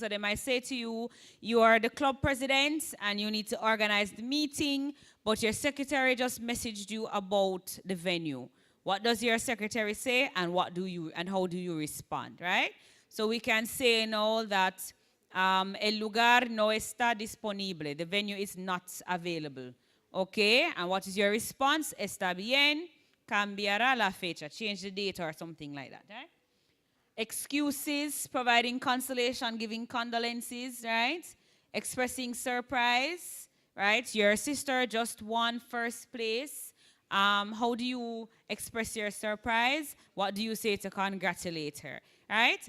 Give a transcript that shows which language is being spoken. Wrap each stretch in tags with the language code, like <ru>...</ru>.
<en>So they might say to you, you are the club president and you need to organize the meeting, but your secretary just messaged you about the venue. What does your secretary say, and how do you respond, right? So we can say now that</en> <es>el lugar no está disponible.</es> <en>The venue is not available. Okay, and what is your response?</en> <es>Está bien, cambiará la fecha.</es> <en>Change the date or something like that, right? Excuses, providing consolation, giving condolences, right? Expressing surprise, right? Your sister just won first place. How do you express your surprise? What do you say to congratulate her, right?</en>